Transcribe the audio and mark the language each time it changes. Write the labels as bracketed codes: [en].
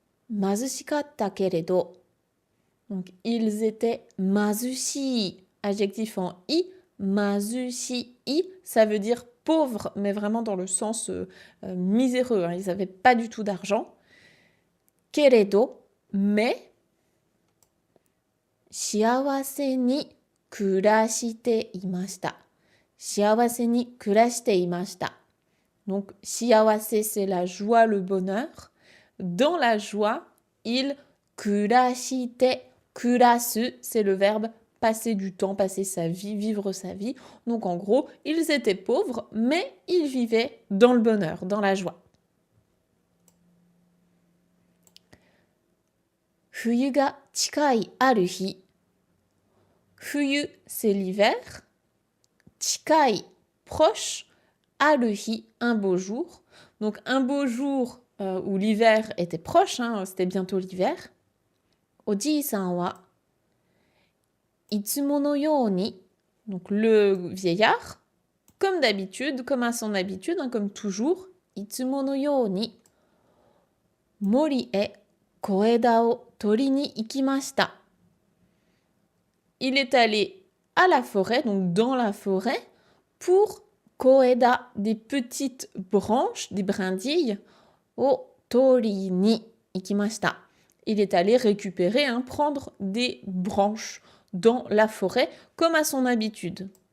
[ja] Mazushikatta keredo. [fr] Donc, ils étaient mazushi, adjectif en i. Mazushi i, ça veut dire pauvre, mais vraiment dans le sens miséreux. Ils n'avaient pas du tout d'argent. Keredo, mais [ja] 幸せに暮らしていました。幸せに暮らしていました。 [fr] Donc, 幸せ c'est la joie, le bonheur. Dans la joie, il 暮らして、暮らす c'est le verbe passer du temps, passer sa vie, vivre sa vie. Donc en gros, ils étaient pauvres, mais ils vivaient dans le bonheur, dans la joie. [ja] 冬が近いある日。冬 [fr] c'est l'hiver. 近い proche. [ja] ある日 [fr] un beau jour. Donc un beau jour où l'hiver était proche, hein, c'était bientôt l'hiver. [ja] おじいさんはいつものように [fr] donc le vieillard, comme d'habitude, comme à son habitude, hein, comme toujours, [ja] いつものように森へ小枝を取りに行きました。 [fr] Il est allé à la forêt, donc dans la forêt, pour koeda, des petites branches, des brindilles, [ja] o tori ni ikimashita. [fr] Il est allé récupérer, hein, prendre des branches dans la forêt, comme à son habitude.